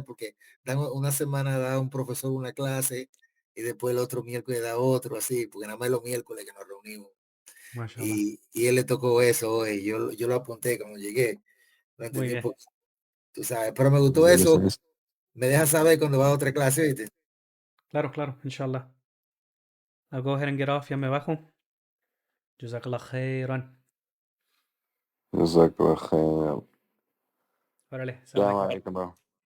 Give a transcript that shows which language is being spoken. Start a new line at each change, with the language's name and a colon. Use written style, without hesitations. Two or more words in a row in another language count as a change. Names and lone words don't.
Spanish: Porque una semana da un profesor una clase y después el otro miércoles da otro, así, porque nada más los miércoles que nos reunimos. Y él le tocó eso hoy, yo lo apunté cuando llegué, lo entendí un poco, tú sabes, pero me gustó eso. Me dejas saber cuando va a otra clase, ¿viste? Claro,
English: inshallah. I'll go ahead and get off,
Spanish: ya me bajo.
Arabic: جزاك الله خيرا. جزاك الله خيرا.
Spanish: Órale,
Arabic: Assalamualaikum, bro.